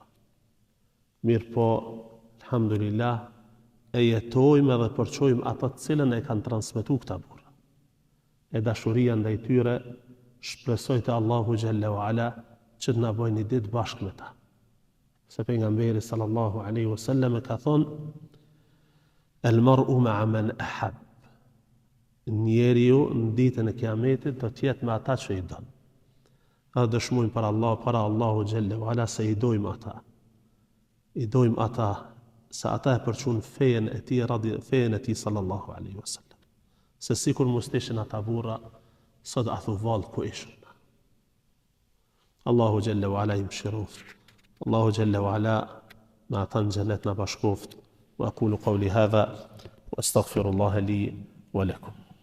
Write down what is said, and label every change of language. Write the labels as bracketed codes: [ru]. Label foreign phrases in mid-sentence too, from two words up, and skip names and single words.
[sq] Mirë po, alhamdulillah, e jetojmë edhe përqojmë ata të cilën e kanë transmetu këta burra. E dashuria ndaj tyre shpresoj te Allahu [ar] جل وعلا [sq] që të na bëjë një ditë bashkë me ta. Se pejgamberi [ar] صلى الله عليه وسلم [sq] ka thonë [ar] المرء مع من أحب. [sq] Njeriu në ditën e Kiametit do të jetë me ata që i don. Edhe dëshmojmë para Allahu [ar] جل وعلا [sq] se i dojmë ata. I dojmë ata se ata e përçun fejen e tij [ar] صلى الله عليه وسلم. [sq] Se sikur musteshin ata burra, sot a thu vallë ku ishin. Allahu [ar] جل وعلا [sq] i mëshiroft. Allahu [ar] جل وعلا [sq] ma ata në xhenet na bashkoft. [ar] وأقول قولي هذا وأستغفر الله لي ولكم.